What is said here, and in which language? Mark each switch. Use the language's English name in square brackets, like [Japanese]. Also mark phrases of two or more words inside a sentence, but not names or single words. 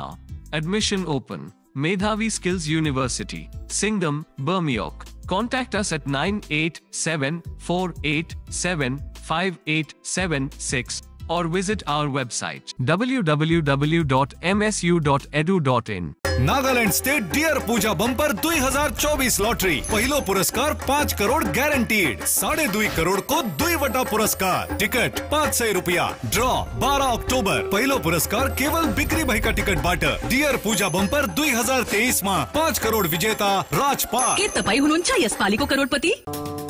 [English] Admission open. Medhavi Skills University, Singham, Burmioc. Contact us at 9874875876 or visit our website www.msu.edu.in. [Nepali] नागालैंड स्टेट डियर पूजा बंपर 2024 लॉटरी पहिलो पुरस्कार 5 करोड़ गारंटीड 2.5 करोड़ को 2 पुरस्कार टिकट 500 रुपया ड्रॉ 12 अक्टोबर पहिलो पुरस्कार केवल बिक्री भएका टिकट बाट डियर पूजा बंपर 2023 मा 5 करोड़ विजेता राजपाल। के तपाई हुनुहुन्छ यसपालिको करोडपति?